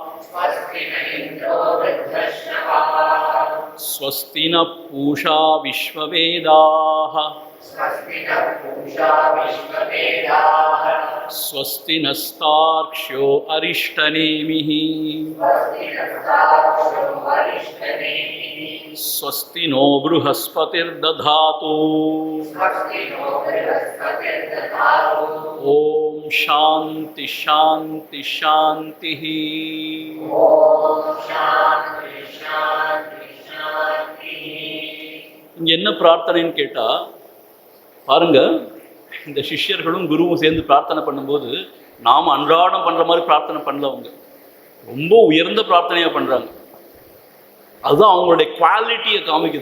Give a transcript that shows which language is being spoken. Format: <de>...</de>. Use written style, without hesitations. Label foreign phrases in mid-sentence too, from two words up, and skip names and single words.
<sa>स्वस्ति न पूषा विश्ववेदाः स्वस्ति नस्तार्क्ष्यो अरिष्टनेमिः स्वस्ति नो बृहस्पतिर्दधातु ओम शांति शांति शांति।</sa> <ta>இங்க என்ன பிரார்த்தனைன்னு கேட்டா பாருங்க, இந்த சிஷ்யர்களும் குருவும் சேர்ந்து பிரார்த்தனை பண்ணும்போது நாம் அன்றாடம் பண்ற மாதிரி பிரார்த்தனை பண்ணல. அவங்க ரொம்ப உயர்ந்த பிரார்த்தனையாக பண்ணுறாங்க. அதுதான் அவங்களுடைய குவாலிட்டியை காமிக்குது.</ta>